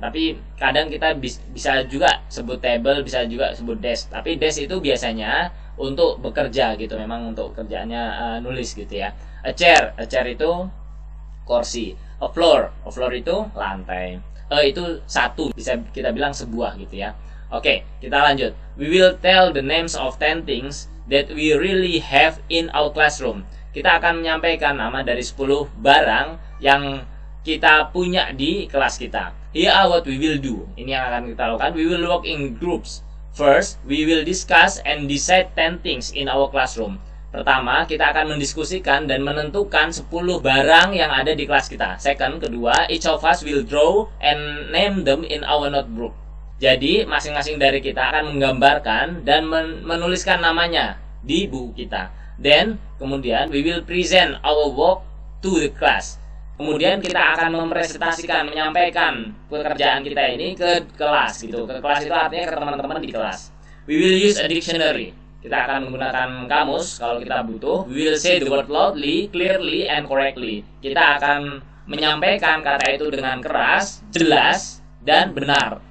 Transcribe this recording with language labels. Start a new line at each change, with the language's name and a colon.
Indonesian: Tapi kadang kita bisa juga sebut table, bisa juga sebut desk. Tapi desk itu biasanya untuk bekerja gitu, memang untuk kerjanya nulis gitu ya. A chair itu kursi. A floor itu lantai. Itu satu, bisa kita bilang sebuah gitu ya. Oke, kita lanjut.
English: We will tell the names of 10 things that we really have in our classroom.
Indonesian: Kita akan menyampaikan nama dari 10 barang yang kita punya di kelas kita.
English: Here are what we will do.
Indonesian: Ini yang akan kita lakukan.
English: We will work in groups. First, we will discuss and decide 10 things in our classroom.
Indonesian: Pertama, kita akan mendiskusikan dan menentukan 10 barang yang ada di kelas kita.
English: Second,
Indonesian: kedua,
English: each of us will draw and name them in our notebook.
Indonesian: Jadi masing-masing dari kita akan menggambarkan dan menuliskan namanya di buku kita.
English: Then
Indonesian: kemudian
English: we will present our work to the class.
Indonesian: Kemudian kita akan mempresentasikan, menyampaikan pekerjaan kita ini ke kelas gitu. Ke kelas itu artinya ke teman-teman di kelas.
English: We will use a dictionary.
Indonesian: Kita akan menggunakan kamus kalau kita butuh.
English: We will say the word loudly, clearly and correctly.
Indonesian: Kita akan menyampaikan kata itu dengan keras, jelas dan benar.